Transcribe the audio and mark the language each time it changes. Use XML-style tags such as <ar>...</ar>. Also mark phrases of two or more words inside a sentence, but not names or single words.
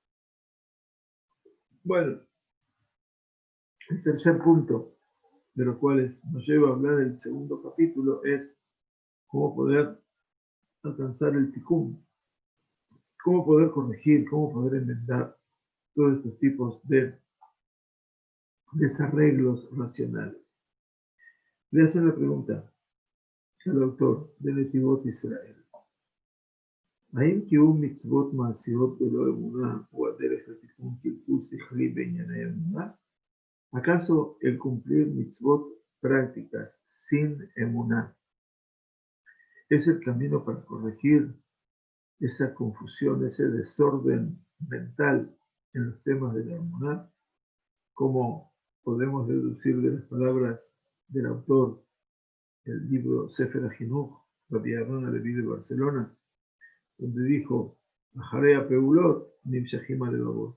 <es>Bueno, el tercer punto, de los cuales nos lleva a hablar el segundo capítulo, es cómo poder alcanzar el tikkun, cómo poder corregir, cómo poder enmendar todos estos tipos de desarreglos racionales. Le hacen la pregunta al autor de Netivot Israel.</es> <he>האם קיום מצוות מעשיות בלא אמונה הוא הדרך לתיקון קלקול שכלי בענייני אמונה?</he> <es>¿Acaso el cumplir mitzvot prácticas sin emuná es el camino para corregir esa confusión, ese desorden mental en los temas de la emuná? Como podemos deducir de las palabras del autor del libro Sefer HaChinuch, Rabbi Aaron Alevi de Barcelona, donde dijo,</es> <he>אחרי פעולות, נמשכים הלבבות.</he>